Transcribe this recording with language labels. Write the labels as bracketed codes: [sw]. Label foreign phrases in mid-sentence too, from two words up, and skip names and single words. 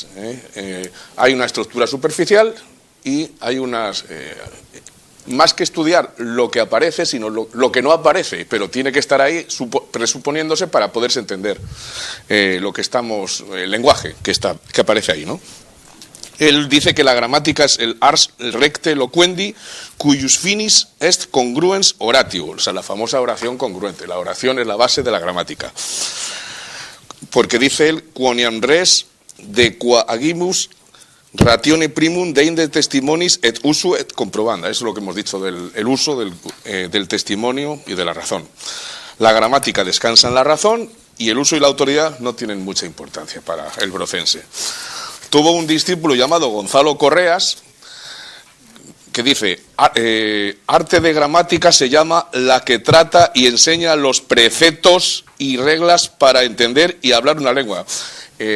[es] Hay una estructura superficial y hay unas... más que estudiar lo que aparece, sino lo que no aparece, pero tiene que estar ahí presuponiéndose para poderse entender lo que estamos, el lenguaje que aparece ahí, ¿no? Él dice que la gramática es el [la] ars recte loquendi, cuius finis est congruens oratio, [es] o sea, la famosa oración congruente. La oración es la base de la gramática. Porque dice él, [la] quoniam res de qua agimus ratione primum deinde testimonis et usu et comprobanda. [es] Eso es lo que hemos dicho del uso del testimonio y de la razón. La gramática descansa en la razón y el uso y la autoridad no tienen mucha importancia para el brocense. Tuvo un discípulo llamado Gonzalo Correas que dice, arte de gramática se llama la que trata y enseña los preceptos y reglas para entender y hablar una lengua.